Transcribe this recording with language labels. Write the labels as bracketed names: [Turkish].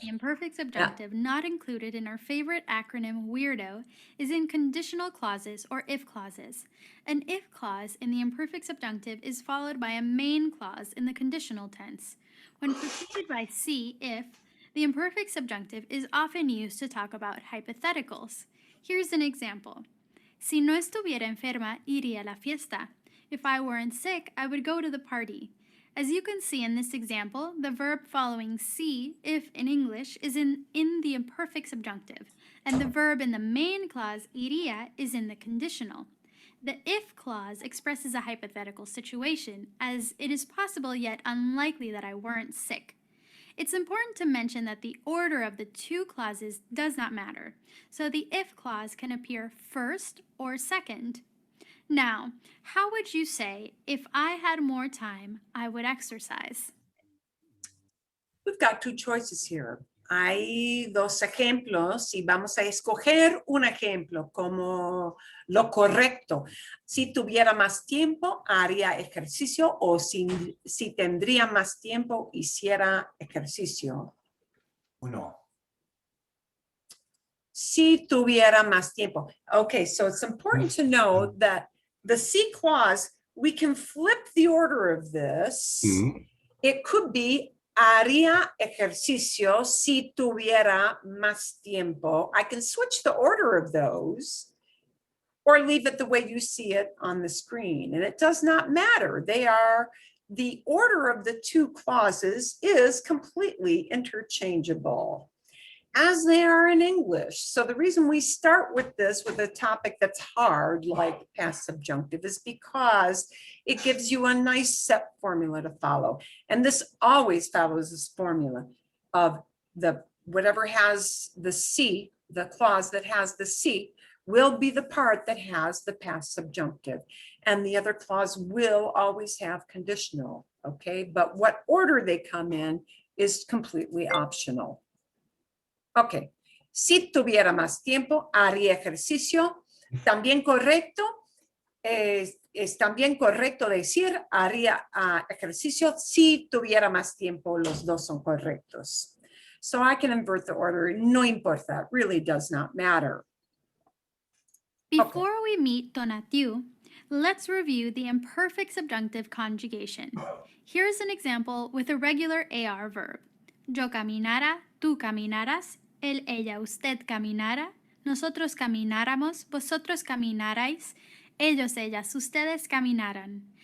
[English] the imperfect subjunctive not included in our favorite acronym WEIRDO is in conditional clauses or if clauses. An if clause in the imperfect subjunctive is followed by a main clause in the conditional tense. When preceded by see, if, the imperfect subjunctive is often used to talk about hypotheticals. Here's an example. [Spanish] Si no estuviera enferma, iría a la fiesta. [English] If I weren't sick, I would go to the party. As you can see in this example, the verb following see, if in English, is in the imperfect subjunctive, and the verb in the main clause, iría, is in the conditional. The if clause expresses a hypothetical situation, as it is possible yet unlikely that I weren't sick. It's important to mention that the order of the two clauses does not matter, so the if clause can appear first or second. Now, how would you say, if I had more time, I would exercise? We've got two choices here. [Spanish] Hay dos ejemplos y vamos a escoger un ejemplo como lo correcto. Si tuviera más tiempo, haría ejercicio, o si tendría más tiempo, hiciera ejercicio. Uno. Si tuviera más tiempo. [English] Okay, so it's important to know that the si clause, we can flip the order of this. It could be [Spanish] haría ejercicio si tuviera más tiempo. [English] I can switch the order of those or leave it the way you see it on the screen. And it does not matter. The order of the two clauses is completely interchangeable, as they are in English. So the reason we start with this, with a topic that's hard, like past subjunctive, is because it gives you a nice set formula to follow. And this always follows this formula of whatever has the C, the clause that has the C, will be the part that has the past subjunctive. And the other clause will always have conditional, okay? But what order they come in is completely optional. [Spanish] Ok, si tuviera más tiempo, haría ejercicio. También correcto, es también correcto decir haría ejercicio si tuviera más tiempo. Los dos son correctos. [English] So I can invert the order. [Spanish] No importa, [English] it really does not matter. Before we meet donatiu, let's review the imperfect subjunctive conjugation. Here's an example with a regular AR verb. [Spanish] Yo caminara, tú caminaras, él, ella, usted caminara, nosotros camináramos, vosotros caminarais, ellos, ellas, ustedes caminaran.